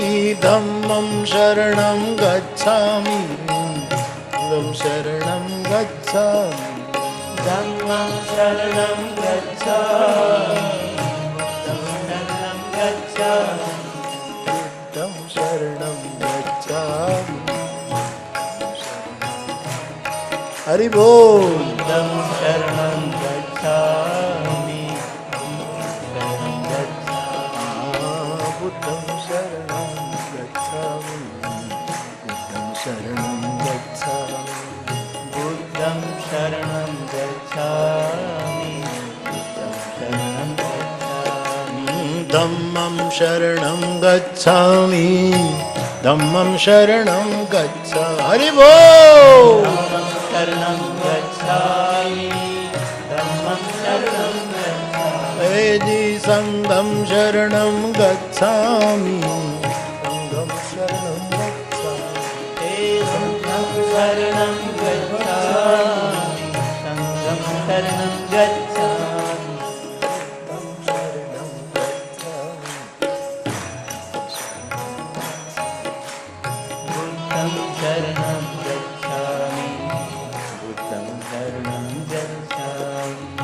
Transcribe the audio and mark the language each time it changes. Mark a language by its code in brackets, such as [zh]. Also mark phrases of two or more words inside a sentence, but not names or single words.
[pi] धम्मं शरणं गच्छामि संघं शरणं गच्छामि धम्मं शरणं गच्छामि शरणं गच्छामि बुद्धं शरणं गच्छामि [hi] हरि बोल [pi] बुद्धं शरणं गच्छामि शरणं गच्छामि बुद्धं शरणं गच्छामि बुद्धं शरणं गच्छामि बुद्धं शरणं गच्छामि बुद्धं शरणं गच्छामि धम्मं शरणं गच्छामि धम्मं शरणं गच्छामि [hi] हरि बोल [pi] शरणं गच्छामि धम्मं शरणं गच्छामि संघं शरणं गच्छामि संघं शरणं गच्छामि संघं शरणं गच्छामि संघं शरणं गच्छामि बुद्धं शरणं गच्छामि बुद्धं शरणं गच्छामि